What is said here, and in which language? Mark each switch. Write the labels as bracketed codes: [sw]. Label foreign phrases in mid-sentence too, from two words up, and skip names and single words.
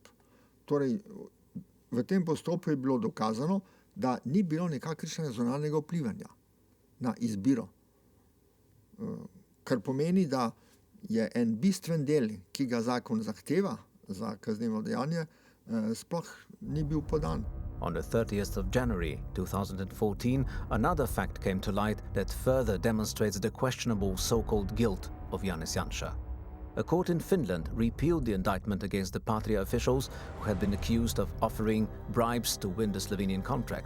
[sl] Torej, v tem postopku je bilo dokazano, da ni bilo nikakršnega zunanjega vplivanja na izbiro. Kar pomeni, da je en bistven del, ki ga zakon zahteva za kaznivo dejanje, sploh ni bil podan. [en] On the 30th of January 2014, another fact came to light that further demonstrates the questionable so-called guilt of Janez Jansa. A court in Finland repealed the indictment against the Patria officials who had been accused of offering bribes to win the Slovenian contract.